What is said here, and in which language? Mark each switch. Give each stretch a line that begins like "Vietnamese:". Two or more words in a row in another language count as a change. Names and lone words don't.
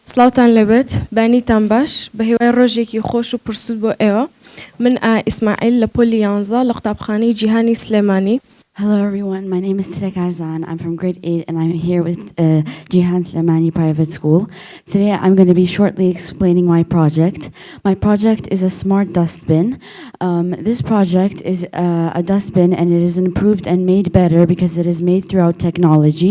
Central Kurdish: سلاوتان لەبێت بانیتان باش بە هیوای ڕۆژێکی خۆش و پرسود بۆ ئێوە من ئیسماعیل لە پۆلی 11 لە قوتابخانەی جیهانی سلێمانی.
English: Hello everyone, my name is Tirek Arzan. I'm from grade 8 and I'm here with Jihan Slemani Private School. Today I'm going to be shortly explaining my project. My project is a smart dustbin. This project is a dustbin and it is improved and made better because it is made throughout technology.